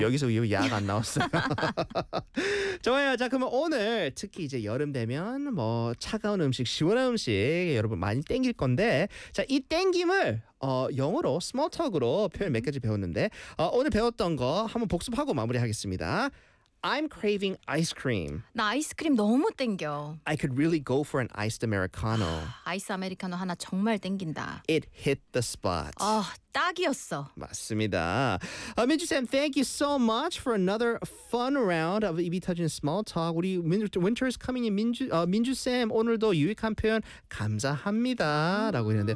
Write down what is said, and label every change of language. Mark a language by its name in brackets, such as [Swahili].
[Korean] 여기서 이 약 안 나왔어요 좋아요 자 그러면 오늘 특히 이제 여름 되면 뭐 차가운 음식 시원한 음식 여러분 많이 땡길 건데 자 이 땡김을 영어로 [English] small talk [Korean] 으로 표현 몇 가지 배웠는데 오늘 배웠던 거 한번 복습하고 마무리하겠습니다. [English] I'm craving ice cream. [Korean] 나 아이스크림 너무 땡겨. [English] I could really go for an iced Americano. [Korean] 아이스 아메리카노 하나 정말 땡긴다. [English] It hit the spot. [Korean] 어, 딱이었어. 맞습니다. [English] Minju Sam, thank you so much for another fun round of EB Touching Small Talk. [Korean] 우리 [English] winter is coming in. [Korean] Minju Sam, 오늘도 유익한 표현 감사합니다. 라고 했는데.